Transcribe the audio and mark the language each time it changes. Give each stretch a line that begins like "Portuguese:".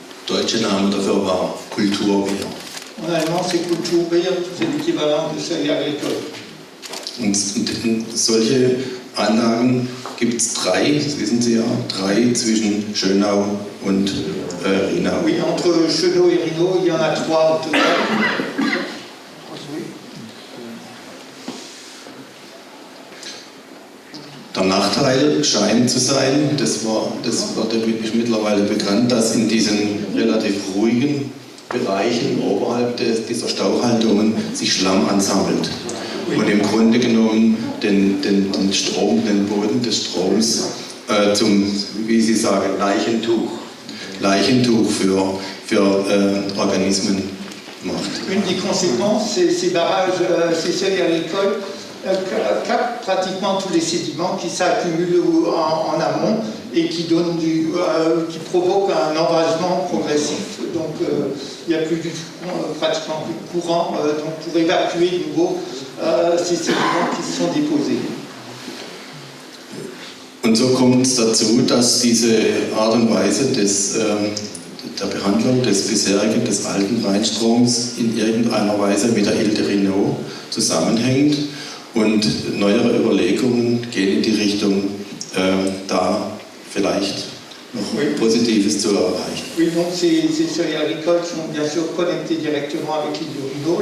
German: Deutsche Name dafür war Kulturwehr.
French: En allemand, c'est Kulturwehr, c'est l'équivalent de seuil agricole.
German: Und solche Anlagen gibt es 3, das wissen Sie ja, 3 zwischen Schönau und Rhinau.
French: Oui, entre Chenot et Rhinau, il y en a 3 au total.
German: Der Nachteil scheint zu sein, das ist mittlerweile bekannt, dass in diesen relativ ruhigen Bereichen oberhalb dieser Stauhaltungen sich Schlamm ansammelt und im Grunde genommen den Boden des Stroms zum, wie Sie sagen, Leichentuch für Organismen macht.
French: Une des conséquences, ces barrages, ces seuils agricoles captent pratiquement tous les sédiments qui s'accumulent en amont et qui provoquent un envasement progressif. Donc il n'y a pratiquement plus de courant pour évacuer de nouveau ces sédiments qui se sont déposés.
German: Und so kommt es dazu, dass diese Art und Weise der Behandlung des bisherigen, des alten Rheinstroms in irgendeiner Weise mit der Ile de Rhinaud zusammenhängt und neuere Überlegungen gehen in die Richtung, da vielleicht noch Positives zu erreichen.
French: Oui, donc ces seuils agricoles sont bien sûr connectés directement avec l'île du Rhino.